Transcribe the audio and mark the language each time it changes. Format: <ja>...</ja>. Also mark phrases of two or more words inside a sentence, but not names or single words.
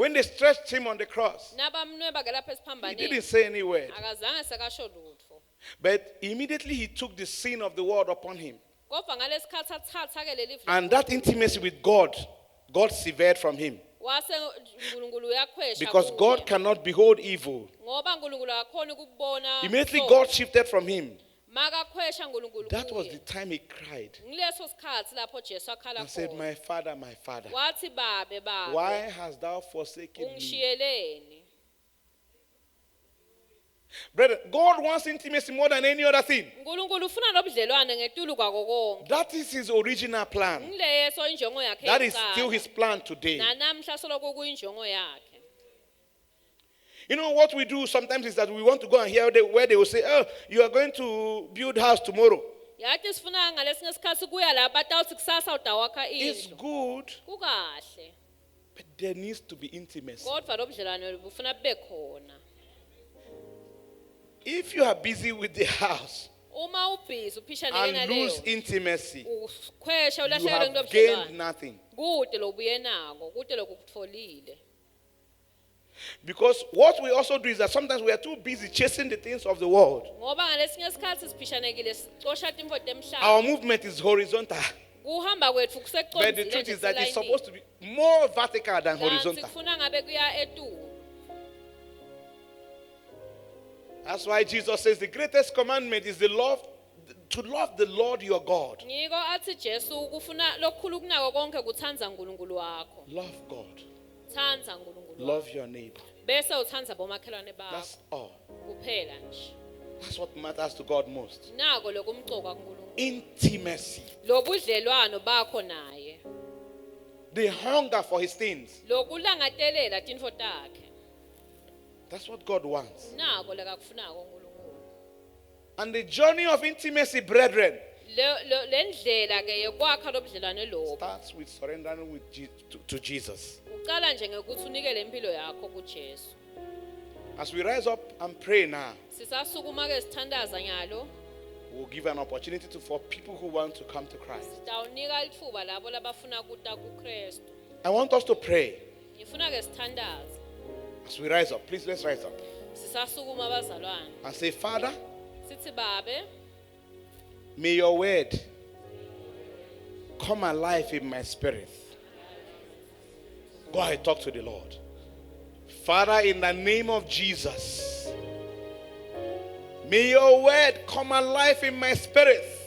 <en>When they stretched him on the cross,</en> <ss>nabamnweba ke lapha</ss> <en>he didn't</en> <ss>esiphambanweni</ss> <en>say any word.</en> <ss>akazange sekasho lutho</ss> <en>But immediately he took the sin of the world upon him.</en> <ss>kodwa ngalesikhathi athatha ke leli</ss> <en>And that intimacy with God, God severed from him.</en> <ss>wase uNkulunkulu uyakhwesha</ss> <en>Because</en> <ss>kuye.</ss> <en>God cannot behold evil.</en> <ss>ngoba uNkulunkulu akakhona ukubona</ss> <en>Immediately</en> <ss>ubuhlungu.</ss> <en>God shifted from him.</en> <ss>Makakhwesha uNkulunkulu</ss> <en>That was</en> <ss>kuye.</ss> <en>the time he cried</en> <ss>Ngileso sikhathi lapho Jesu akhala</ss> <en>and said,</en> <ss>khona</ss> <en>my Father,</en> <ss>wathi babe</ss> <en>why hast thou forsaken me?</en> <ss>ungishiyeleni.</ss> <en>Brother, God wants intimacy more than any other thing.</en> <ss>uNkulunkulu ufuna lobudlelwane ngetulu kwako konke.</ss> <en>That is his original plan.</en> <ss>Ngileso injongo yakhe</ss> <en>That is</en> <ss>yokuqala.</ss> <en>still his plan today.</en> <ss>Nanamhla soloko kuyinjongo yakhe.</ss> <en>You know what we do sometimes is that we want to go and hear where they will say, oh, you are going to build house tomorrow.</en> <ss>Yathi sifuna ngalesinye isikhathi kuya lapha batawuthi kusasa utawakha</ss> <en>It's</en> <ss>indlu.</ss> <en>good,</en> <ss>Kukahle.</ss> <en>but there needs to be intimacy.</en> <ss>Kodwa lobudlelwane bufuna bube khona.</ss> <en>If you are busy with the house</en> <ss>Uma ubhizi uphishane</ss> <en>and lose</en> <ss>naleyo.</ss> <en>intimacy,</en> <ss>Ukhwesha</ss> <en>you</en> <ss>ulahlekelwe</ss> <en>have gained</en> <ss>ngobudlelwane.</ss> <en>nothing.</en> <ss>Kude lobuye nako, kude lokutfolile.</ss> <en>Because what we also do is that sometimes we are too busy chasing the things of the world.</en> <ss>Ngoba ngalesinye isikhathi siphishanekile sicosha imvo demhlaba.</ss> <en>Our movement is horizontal.</en> <ss>Kuhamba kwethu</ss> <en>But the truth is that it's supposed to be more vertical than horizontal.</en> <ss>Sifuna ngabe kuya etu.</ss> <en>That's why Jesus says the greatest commandment is to love the Lord your God.</en> <ss>Ngiko athi Jesu kufuna lokukhulu kunako konke kuthanza uNkulunkulu wakho.</ss> <en>Love God.</en> <ss>Thanza uNkulunkulu.</ss> <en>Love your neighbor.</en> <ss>Bese uthanza bomakhelwane bakho.</ss> <en>That's all.</en> <ss>Kuphela nje.</ss> <en>That's what matters to God most.</en> <ss>Nako lokumcoka kuNkulunkulu.</ss> <en>Intimacy.</en> <ss>Lobudlelwano bakho naye.</ss> <en>The hunger for his things.</en> <ss>Lokulangatelela tinfo takhe.</ss> <en>That's what God wants.</en> <ss>Nako lekakufunako uNkulunkulu.</ss> <en>And the journey of intimacy, brethren,</en> <ss>Lendlela ke yokwakha lobudlelwano lobo.</ss> <en>starts with surrendering to Jesus.</en> <ss>Uqala nje ngekuthi unikele impilo yakho kuJesu.</ss> <en>As we rise up and pray now,</en> <ss>Sisasukuma ke sithandaza nyalo.</ss> <en>we'll give an opportunity for people who want to come to Christ.</en> <ss>Sitawunika ithuba labo labafuna kuta kuKristu.</ss> <en>I want us to pray.</en> <ss>Ngifuna ke sithandaze.</ss> <en>As we rise up, please let's rise up</en> <ss>Sisasukuma bazalwane.</ss> <en>and say, Father,</en> <ss>Sithi babe,</ss> <en>may your word come alive in my spirit. Go ahead, talk to the Lord. Father, in the name of Jesus, may your word come alive in my spirit.</en>